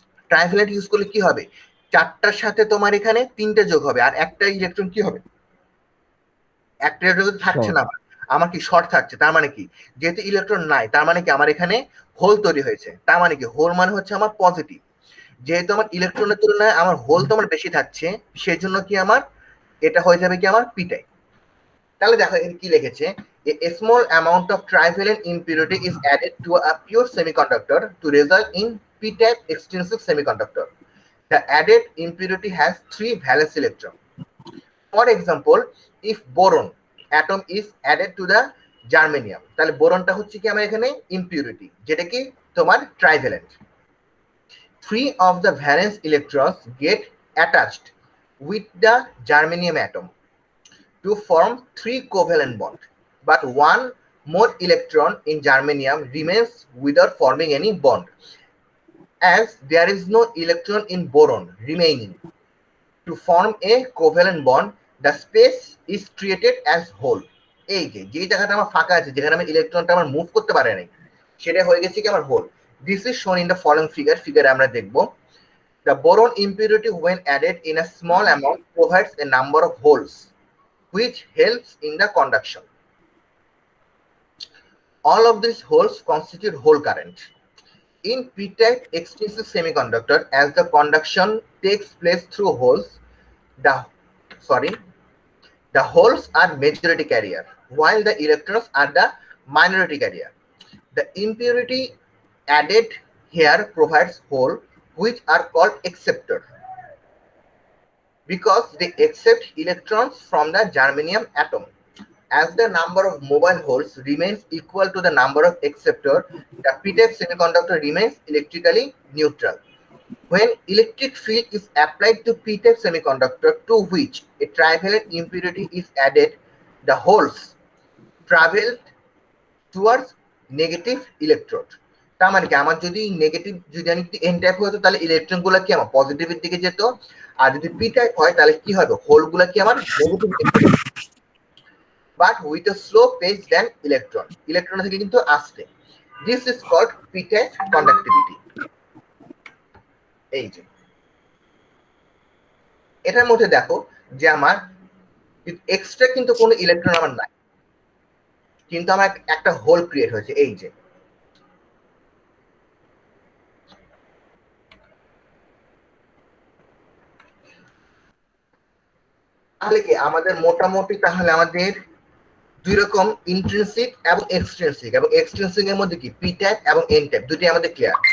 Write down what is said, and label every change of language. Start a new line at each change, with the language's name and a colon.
Bangla: Trivalent use করলে কি হবে, চারটার সাথে তোমার এখানে তিনটে যোগ হবে আর একটা ইলেকট্রন কি হবে, একটা ইলেকট্রন থাকছে না, আমার কি শর্ট থাকছে। তার মানে কি যেহেতু ইলেকট্রন নাই, তার মানে কি আমার এখানে হোল তৈরি হয়েছে। তার মানে কি হোল মানে হচ্ছে আমার পজিটিভ, যেহেতু আমার ইলেকট্রনের তুলনায় আমার হোল তো আমার বেশি থাকছে, সেই জন্য কি আমার এটা হয়ে যাবে কি আমার পি টাইপ। তাহলে দেখো এখানে কি লিখেছে,
English: a small amount of trivalent impurity is added to a pure semiconductor to result in p-type extrinsic semiconductor. The added impurity has 3 valence electrons. For example, if boron atom is added to the germanium,
Bangla: তাহলে বোরনটা হচ্ছে কি আমার এখানে impurity, যেটা কি তোমার trivalent.
English: 3 of the valence electrons get attached with the germanium atom to form 3 covalent bonds, but 1 more electron in germanium remains without forming any bond. As there is no electron in boron remaining to form a covalent bond, the space is treated as whole.
Bangla: এই যে জায়গাটা আমার ফাঁকা আছে, যেখানে আমি ইলেকট্রনটা আমার move করতে পারে নাই, সেটা হয়ে গেছে কি আমার whole.
English: This is shown in the following figure.
Bangla: ফিগারে আমরা দেখব
English: the boron impurity when added in a small amount provides a number of holes which helps in the conduction. All of these holes constitute hole current. In p-type extrinsic semiconductor, as the conduction takes place through holes, the holes are majority carrier, while the electrons are the minority carrier. The impurity added here provides hole which are called acceptor, because they accept electrons from the germanium atom. As the number of mobile holes remains equal to the number of acceptor, the p-type semiconductor remains electrically neutral. When electric field is applied to p-type semiconductor to which a trivalent impurity is added, the holes travel towards negative electrode.
Bangla: তার মানে কি আমার যদি negative, যদি আমি N type হতো তাহলে electron গুলা কি আমার পজিটিভের দিকে যেত, আর যদি পি টাইপ হয় তাহলে কি হবে, হোল গুলা কি আমার নেগেটিভ দিকে যেত,
English: but with a slow pace than electron.
Bangla: Electron থেকে কিন্তু আসছে।
English: This is called p-type conductivity.
Bangla: এই যে এটার মধ্যে দেখো যে আমার এক্সট্রা কিন্তু কোনো ইলেকট্রন আমার নাই, কিন্তু আমার একটা হোল ক্রিয়েট হয়েছে। এই যে তাহলে কি আমাদের মোটামুটি তাহলে আমাদের দুই রকম ইন্ট্রিনসিক এবং এক্সট্রিনসিক, এবং এক্সট্রিনসিক এর মধ্যে কি পি টাইপ এবং এন টাইপ দুটি আমাদের ক্লিয়ার।